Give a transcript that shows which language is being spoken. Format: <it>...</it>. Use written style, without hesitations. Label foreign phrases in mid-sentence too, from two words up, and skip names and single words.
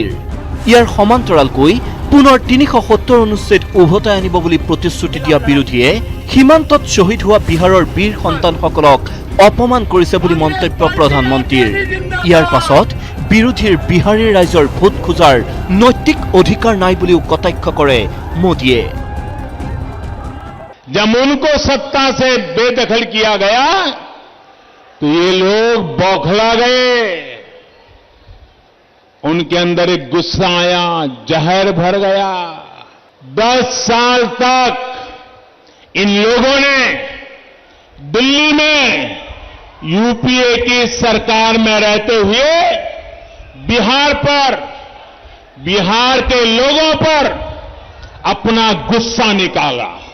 <as>ইয়াৰ সমান্তৰালকৈ পুনৰ ৩৭০ অনুচ্ছেদ উভতাই আনিব বুলি প্ৰতিশ্ৰুতি দিয়া বিৰোধীয়ে সীমান্তত শ্বহীদ হোৱা বিহাৰৰ বীৰ সন্তানসকলক অপমান কৰিছে বুলি মন্তব্য প্ৰধানমন্ত্ৰীৰ। ইয়াৰ পাছত বিৰোধীৰ বিহাৰীৰ ৰাইজৰ ভোট খোজাৰ নৈতিক অধিকাৰ নাই বুলিও কটাক্ষ কৰে মোদীয়ে।</as> <hi>जब उनको सत्ता से बेदखल किया गया तो ये लोग बौखला गए, उनके अंदर एक गुस्सा आया, जहर भर गया। 10 साल तक इन लोगों ने दिल्ली में यूपीए की सरकार में रहते हुए बिहार पर, बिहार के लोगों पर अपना गुस्सा निकाला।</hi>